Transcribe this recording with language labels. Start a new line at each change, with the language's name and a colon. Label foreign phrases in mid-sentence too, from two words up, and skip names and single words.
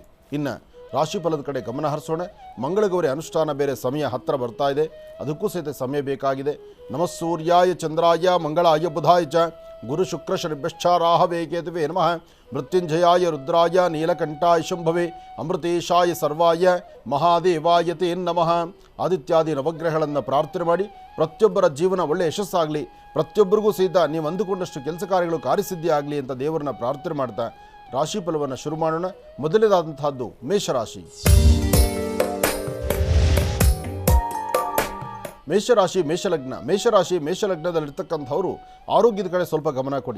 Kannada: ಇನ್ನು ರಾಶಿಫಲದ ಕಡೆ ಗಮನ ಹರಿಸೋಣ. ಮಂಗಳಗೌರಿ ಅನುಷ್ಠಾನ ಬೇರೆ ಸಮಯ ಹತ್ತಿರ ಬರ್ತಾ ಇದೆ, ಅದಕ್ಕೂ ಸಹಿತ ಸಮಯ ಬೇಕಾಗಿದೆ.
Sanskrit: ನಮಃ ಸೂರ್ಯಾಯ ಚಂದ್ರಾಯ ಮಂಗಳಾಯ ಬುಧಾಯ ಚ ಗುರು ಶುಕ್ರ ಶನಿಭ್ಯಶ್ಚ ರಾಹವೇ ಕೇತುವೇ ನಮಃ. ಮೃತ್ಯುಂಜಯಾಯ ರುದ್ರಾಯ ನೀಲಕಂಠಾಯ ಶಂಭವೇ ಅಮೃತೇಶಾಯ ಸರ್ವಾಯ ಮಹಾದೇವಾಯ ತೇ ನಮಃ.
Kannada: ಆದಿತ್ಯಾದಿ ನವಗ್ರಹಗಳನ್ನು ಪ್ರಾರ್ಥನೆ ಮಾಡಿ ಪ್ರತಿಯೊಬ್ಬರ ಜೀವನ ಒಳ್ಳೆ ಯಶಸ್ಸಾಗಲಿ, ಪ್ರತಿಯೊಬ್ಬರಿಗೂ ಸಹಿತ ನೀವು ಅಂದುಕೊಂಡಷ್ಟು ಕೆಲಸ ಕಾರ್ಯಗಳು ಕಾರ್ಯಸಿದ್ಧಿ ಆಗಲಿ ಅಂತ ದೇವರನ್ನ ಪ್ರಾರ್ಥನೆ ಮಾಡ್ತಾ ರಾಶಿ ಫಲವನ್ನು ಶುರು ಮಾಡೋಣ. ಮೊದಲನೇದಾದಂತಹದ್ದು ಮೇಷರಾಶಿ. ಮೇಷಲಗ್ನದಲ್ಲಿರ್ತಕ್ಕಂಥವರು ಆರೋಗ್ಯದ ಕಡೆ ಸ್ವಲ್ಪ ಗಮನ ಕೊಡಿ.